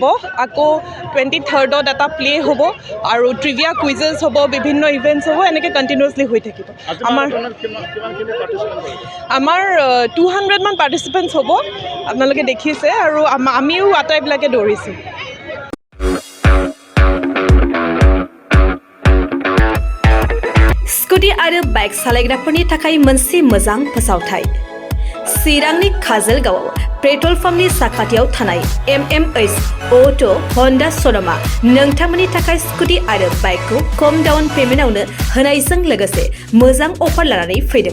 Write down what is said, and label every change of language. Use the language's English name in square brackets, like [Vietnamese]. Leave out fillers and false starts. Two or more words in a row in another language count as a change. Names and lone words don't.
[Assamese] আকৌ 23rd এটা প্লে হ'ব আৰু [English] trivia quizzes [Assamese] হ'ব, বিভিন্ন ইভেণ্টছ হ'ব, এনেকৈ কণ্টিনিউৱাছলি হৈ থাকিব। আমাৰ 200 মান পাৰ্টিচিপেণ্টছ হ'ব, আপোনালোকে দেখিছে, আৰু আমিও আটাইবিলাকে দৌৰিছোঁ। [Bodo] स्कुटी आरो बाइक सालायग्राफोरनि थाखाय मोनसे मोजां फोसावथाय। चिरांनि काजलगावआव पेट्रल पाम्पनि साखाथियाव थानाय MMH अटो हन्डा श'रुमआ नोंथांमोननि थाखाय स्कुटी आरो बाइकखौ खम डाउन पेमेन्टआवनो होनायजों लोगोसे मोजां अफार लानानै फैदों।